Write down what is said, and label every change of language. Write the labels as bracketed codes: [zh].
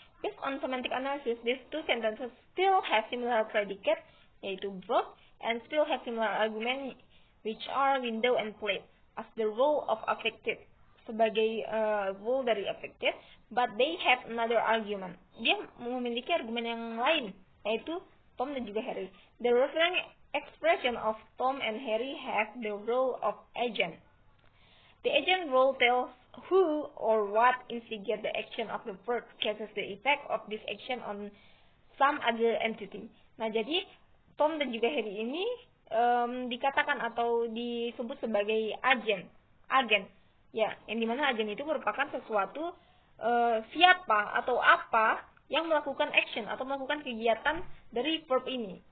[en] Based on semantic analysis, these two sentences still have similar predicate, [id] yaitu [en] broke, and still have similar argument, which are window and plate, as the role of affected, [id] sebagai role dari affected, [en] but they have another argument. [id] Dia memiliki argumen yang lain, yaitu Tom dan juga Harry. [en] The referring expression of Tom and Harry have the role of agent. The agent role tells who or what instigate the action of the verb, causes the effect of this action on some other entity. [id] Nah, jadi Tom dan juga Harry ini dikatakan atau disebut sebagai agen. Ya, yang dimana agen itu merupakan sesuatu siapa atau apa yang melakukan action atau melakukan kegiatan dari verb ini.